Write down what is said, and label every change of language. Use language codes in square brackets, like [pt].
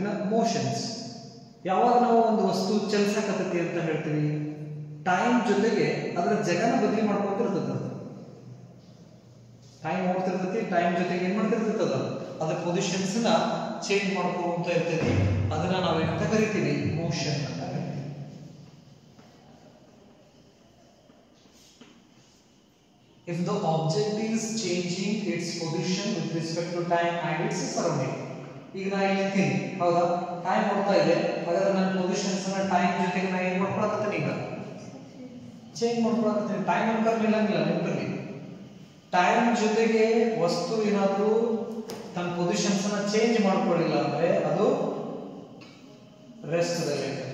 [kn] ಇನ್ನು ಮೋಷನ್ಸ್, ಯಾವಾಗ ನಾವು ಒಂದು ವಸ್ತು ಚಲಿಸಕತ್ತೈತಿ ಅಂತ ಹೇಳ್ತೀವಿ, ಟೈಮ್ ಜೊತೆಗೆ ಅದರ ಜಗನ ಬದಲಿ ಮಾಡ್ಕೊತಿರ್ತದ. ಟೈಮ್ ಓಡ್ತಿರ್ತೈತಿ, ಟೈಮ್ ಜೊತೆಗೆ ಏನ್ ಮಾಡ್ತಿರ್ತದ, ಅದರ ಪೊಸಿಷನ್ಸ್ ನ ಚೇಂಜ್ ಮಾಡ್ಕೊಂತ ಇರ್ತೈತಿ. ಅದನ್ನ ನಾವೇನಂತ ಕರಿತೀವಿ, ಮೋಷನ್ ಅಂತ ಕರಿತೀವಿ. [en] If the object is changing its position with respect to time and its surrounding. [kn] ಈಗ ನಾ ಹೇಳ್ತೀನಿ ಹೌದಾ, ಟೈಮ್ ಓಡ್ತಾ ಇದೆ, ಹಾಗಾದ್ರೆ ನನ್ನ ಪೊಸಿಷನ್ಸ್ ನ ಟೈಮ್ ಜೊತೆಗೆ ನಾ ಏನ್ ಮಾಡ್ಕೊಳಕತ್ತೀನಿ, ಈಗ ಚೇಂಜ್ ಮಾಡ್ಕೊಳಕತ್ತೀನಿ. ಟೈಮ್ ಅನ್ಕರ್ಲಿಲ್ಲ ನೆನಪಿರಲಿ, ಟೈಮ್ ಜೊತೆಗೆ ವಸ್ತು ಏನಾದರೂ ತನ್ನ ಪೊಸಿಷನ್ಸ್ ನ ಚೇಂಜ್ ಮಾಡ್ಕೊಳ್ಳಿಲ್ಲ ಅಂದ್ರೆ ಅದು ರೆಸ್ಟ್ ದಲ್ಲಿ.